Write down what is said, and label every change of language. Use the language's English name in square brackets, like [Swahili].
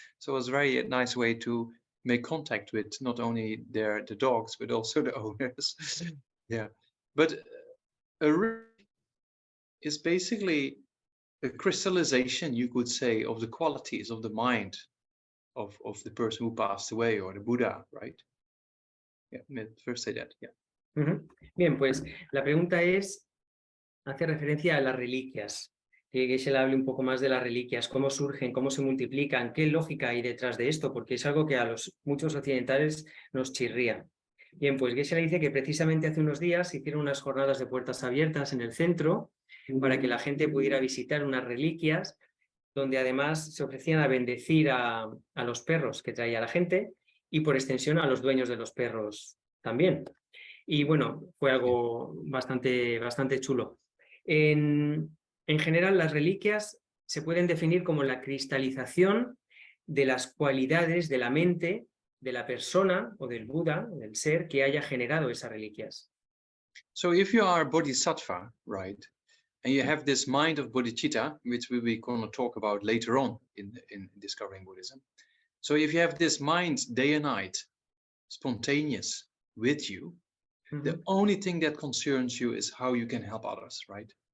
[English] So it was a very nice way to make contact with not only the dogs, but also the owners. Yeah, but a ring is basically a crystallization, you could say, of the qualities of the mind of the person who passed away, or the Buddha, right? Yeah, first say that, yeah. [Spanish] Bien, pues la pregunta hace referencia a las reliquias. Que se le hable un poco más de las reliquias, cómo surgen, cómo se multiplican, qué lógica hay detrás de esto, porque es algo que a muchos occidentales nos chirría. Bien, pues Geshe-la dice que precisamente hace unos días se hicieron unas jornadas de puertas abiertas en el centro para que la gente pudiera visitar unas reliquias, donde además se ofrecían a bendecir a los perros que traía la gente y por extensión a los dueños de los perros también. Y bueno, fue algo bastante chulo. En general, las reliquias se pueden definir como la cristalización de las cualidades de la mente de la persona o del Buda, del ser que haya generado esas reliquias. [English] So if you are a bodhisattva, right, and you have this mind of bodhicitta, which we will going to talk about later on in Discovering Buddhism. So if you have this mind day and night, spontaneous with you, the only thing that concerns you is how you can help others, right?